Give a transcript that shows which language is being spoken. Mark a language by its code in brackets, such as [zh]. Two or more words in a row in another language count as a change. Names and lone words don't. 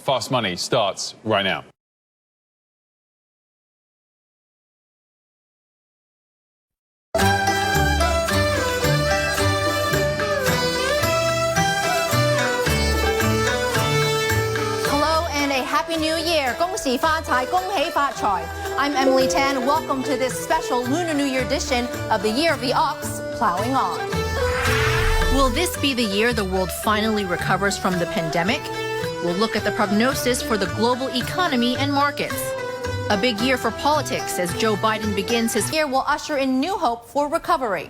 [en] Fast Money starts right now. Hello and a happy new year. [zh] 恭喜發財，恭喜發財. [en] I'm Emily Tan. Welcome to this special Lunar New Year edition of the Year of the Ox, Plowing On. Will this be the year the world finally recovers from the pandemic? We'll look at the prognosis for the global economy and markets. A big year for politics as Joe Biden begins his year will usher in new hope for recovery.